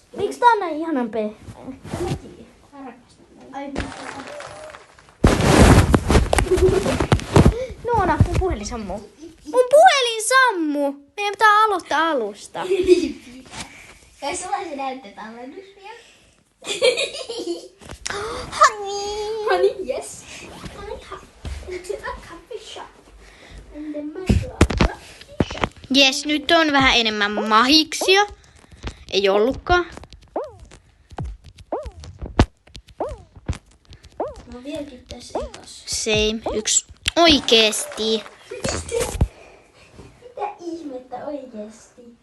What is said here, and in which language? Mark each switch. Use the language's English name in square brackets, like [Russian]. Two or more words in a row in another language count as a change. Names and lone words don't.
[Finnish] Miksi tää on näin ihanan pehmeä? En mä tiedä. Mä rakastan näin. Ai, Noona, mun puhelin sammuu. Mun puhelin sammuu! Meidän pitää aloittaa alusta. Kai sulla se näyttötallennus vielä? [English] Honey, yes. Into a coffee shop. And then my coffee shop. [Finnish] Jes, nyt on vähän enemmän mahiksia. Ei ollutkaan. Mä oon vieläkin tässä ekassa. Same. Yksi. Oikeesti. Mitä ihmettä oikeesti?